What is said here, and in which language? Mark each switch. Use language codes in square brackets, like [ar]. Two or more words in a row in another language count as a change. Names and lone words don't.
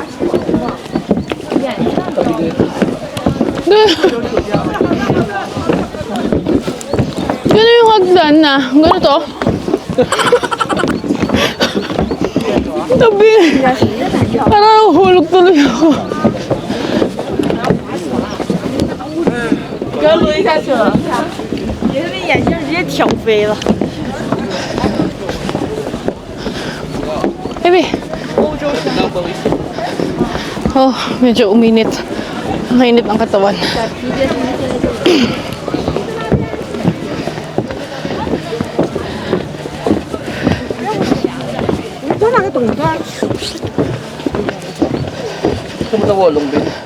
[tl] Tabi dito. Yun yung hagdan na. Ganito. Tabi. Parang hulog tuloy ako. [zh] 不要抡下去了，你那边眼镜直接挑飞了。 [tl] Baby. Oh, medyo uminit. Mainit ang katawan. Gusto mo na Wolong Bay?